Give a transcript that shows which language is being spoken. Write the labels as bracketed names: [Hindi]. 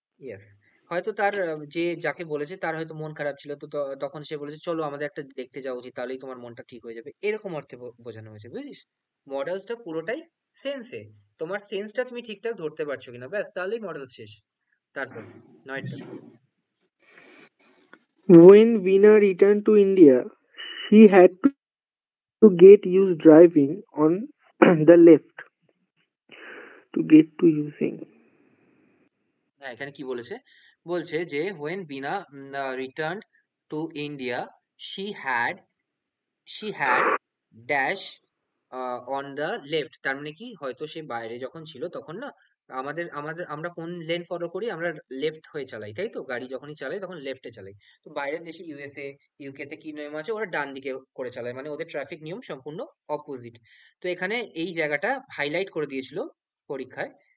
[Bangla] Yes, হয়তো তার যে যাকে বলেছে তার হয়তো মন খারাপ ছিল, তো তখন সে বলেছে চলো আমাদের একটা দেখতে যাওয়া উচিত, তাহলেই তোমার মনটা ঠিক হয়ে যাবে, এরকম অর্থে বোঝানো হয়েছে, বুঝিস? মডেলসটা পুরোটাই সেন্সে, তোমার সেন্সটা তুমি ঠিকঠাক ধরতে পারছো কিনা, ব্যাস তাহলেই মডেল শেষ। তারপর 9টা। [English] When Veena returned to India, she had to get used driving on the left. To get to using. [Bangla] হ্যাঁ, এখানে কি বলেছে? বলছে যে [English] when Bina returned to India, she had she had dash on the left। [Bangla] তার মানে কি, হয়তো সে বাইরে যখন ছিল তখন না, আমাদের আমাদের আমরা কোন লেন ফলো করি, আমরা লেফট হয়ে চালাই, তাই তো? গাড়ি যখনই চালাই তখন লেফটে চালাই। তো বাইরের দেশে ইউএসএ ইউকে তে কি নিয়ম আছে, ওরা ডান দিকে করে চালায়, মানে ওদের ট্রাফিক নিয়ম সম্পূর্ণ অপোজিট। তো এখানে এই জায়গাটা হাইলাইট করে দিয়েছিল পরীক্ষায়।